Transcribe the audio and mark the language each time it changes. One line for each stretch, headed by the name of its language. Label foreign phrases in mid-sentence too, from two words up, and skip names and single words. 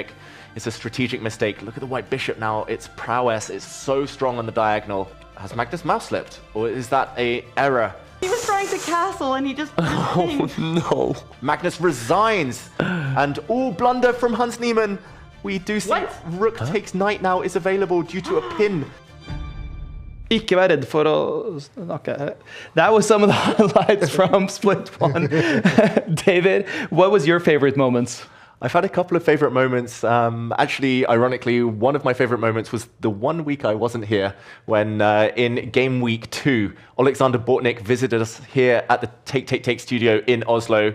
English: It's a strategic mistake. Look at the white bishop now. Its prowess is so strong on the diagonal. Has Magnus mouse slipped, or is that a error? He was trying to castle and he just... Oh no. Magnus resigns, and all blunder from Hans Niemann. We do see rook takes knight now is available due to a pin.
Norwegian: Ikke vær redd for å snakke.
English: That was some of the highlights from Split 1. David, what was your favorite moments? I've had a couple of favorite moments. Actually, ironically, one of my favorite moments was the 1 week I wasn't here when in Gameweek 2, Alexander Bortnik visited us here at the Take studio in Oslo.